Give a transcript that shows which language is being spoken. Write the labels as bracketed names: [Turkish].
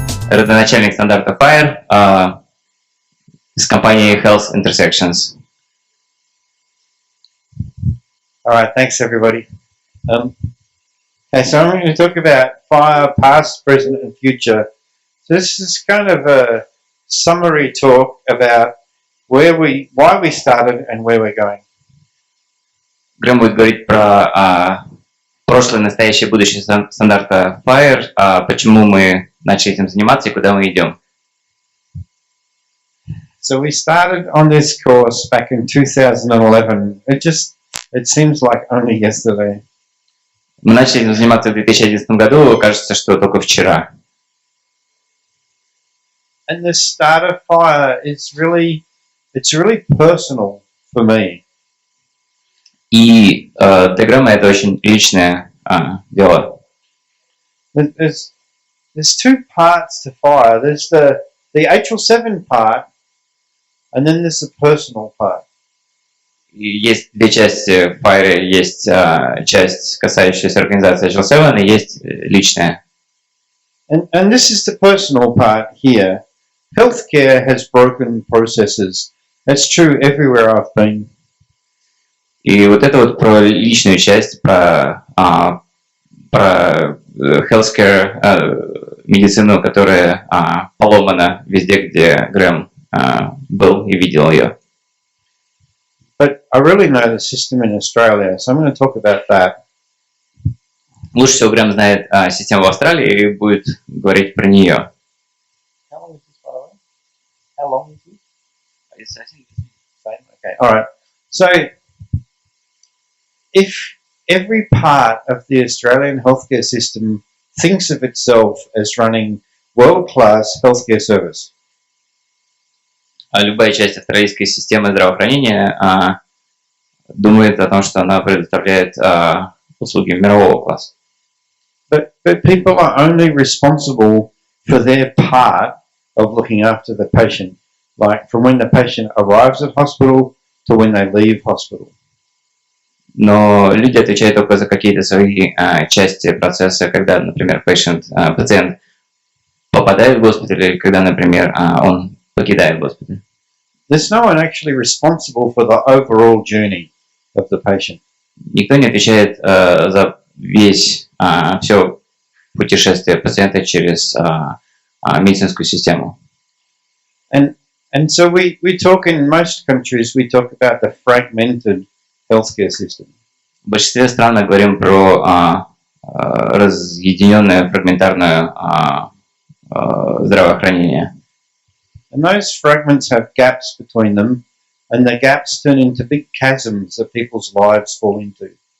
[Russian] родоначальник стандарта FHIR из компании Health Intersections. [English] All right, thanks everybody. Okay, so I'm going to talk about FHIR, past, present, and future. So this is kind of a summary talk about why we started and where we're going. [Russian] Грэм будет говорить про прошлое, настоящее, будущее стандарта FHIR, почему мы начали этим заниматься и куда мы идем. [English] So we started on this course back in 2011. It seems like only yesterday. [Russian] Мы начали этим заниматься в 2011 году, кажется, что только вчера. [English] And the start of FHIR is really personal for me. [Russian] И для Грэма это очень личное дело. [English] There's two parts to FHIR. There's the HL7 part, and then there's the personal part. [Russian] И есть две части в FHIR. Есть часть, касающаяся организации HL7, и есть личная. [English] And this is the personal part here. Healthcare has broken processes. That's true everywhere I've been. [Russian] И вот это вот про личную часть, про healthcare, медицину, которая поломана везде, где Грэм был и видел ее. [English] But I really know the system in Australia, so I'm going to talk about that. [Russian] Лучше всего Грэм знает систему в Австралии и будет говорить про нее. [English] How long is this, by the way? How long is this? It's, I think, same. Okay, all right. So, if every part of the Australian healthcare system thinks of itself as running world-class healthcare service, [Russian] Любая часть австралийской системы здравоохранения думает о том, что она предоставляет услуги мирового класса. [English] but people are only responsible for their part of looking after the patient, like from when the patient arrives at hospital to when they leave hospital. [Russian] Но люди отвечают только за какие-то свои части процесса, когда, например, пациент попадает в госпиталь, или когда, например, он покидает госпиталь. [English] There's no one actually responsible for the overall journey of the patient. [Russian] Никто не отвечает за все путешествие пациента через медицинскую систему. [English] And so we talk in most countries, we talk about the fragmented healthcare system. [Russian] В большинстве стран мы говорим про разъединенное фрагментарное здравоохранение. [English] And those fragments have gaps between them, and the gaps turn into big chasms that people's lives fall into.